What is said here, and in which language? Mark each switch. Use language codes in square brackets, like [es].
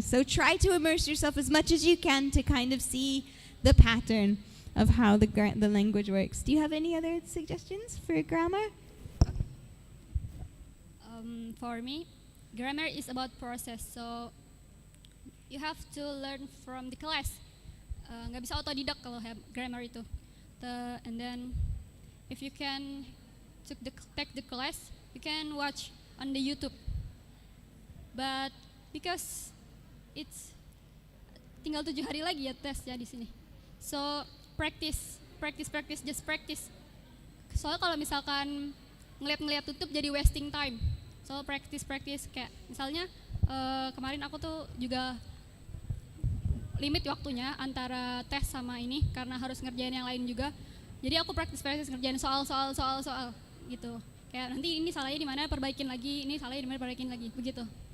[en] So try to immerse yourself as much as you can to kind of see the pattern of how the language works. Do you have any other suggestions for grammar? For me, grammar is about process, so you have to learn from the class. [id] Nggak bisa autodidak kalau grammar itu. [en] And then, if you can take the class, you can watch on the YouTube. But because it's [id] tinggal 7 hari lagi ya tes ya di sini. [en] So practice, just practice. [id] Soalnya kalau misalkan ngeliat tutup jadi [en] wasting time. So practice [id] kayak misalnya kemarin aku tuh juga limit waktunya antara tes sama ini karena harus ngerjain yang lain juga. Jadi aku practice ngerjain soal gitu. Kayak nanti ini salahnya di mana perbaikin lagi, ini salahnya di mana perbaikin lagi, begitu.